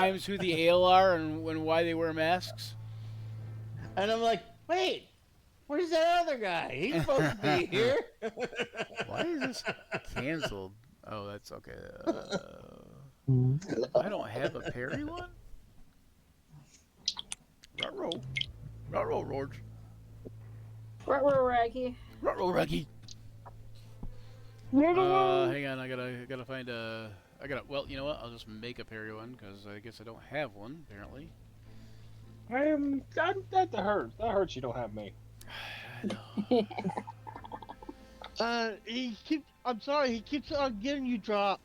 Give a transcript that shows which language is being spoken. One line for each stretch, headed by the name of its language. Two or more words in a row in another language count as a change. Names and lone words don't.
English: times who the Ale are and why they wear masks. And I'm like, wait, where's that other guy? He's supposed to be here. Why is this canceled? Oh, that's okay. I don't have a Perry one. Ruh-roh. Ruh-roh, George. Raggy. Ruh-roh, Ruggy. Hang on, I gotta find a. Well, you know what? I'll just make a Perry one because I guess I don't have one apparently. that hurts. That hurts. You don't have me. I'm sorry, he keeps on getting you dropped.